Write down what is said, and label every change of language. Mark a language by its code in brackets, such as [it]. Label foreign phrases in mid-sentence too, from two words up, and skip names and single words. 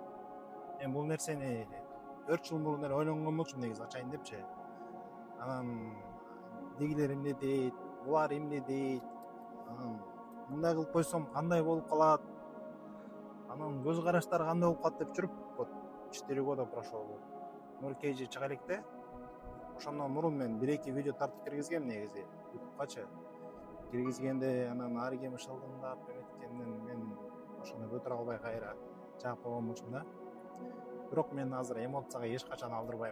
[ky] Мен бул нерсени 4 жыл мурун эле ойлонгон болчумун негизи, ачайын депчи. Анан дегилер эмне дейт, булар эмне дейт. Мындай кылып койсом кандай болуп калат? Анан көз караштары кандай болуп калат деп жүрүп, [ru] вот 4 года прошел. [ky] Нуркейжи чыга электе. Ошондон мурун мен 1-2 видео тартып киргизгем негизи YouTube'га. Киргизгенде анан ары кем шылдыңдап эметкенден мен ошону көтөрө албай кайра жаап койгон болчумун да. Бирок мен азыр эмоцияга эч качан алдырбайм.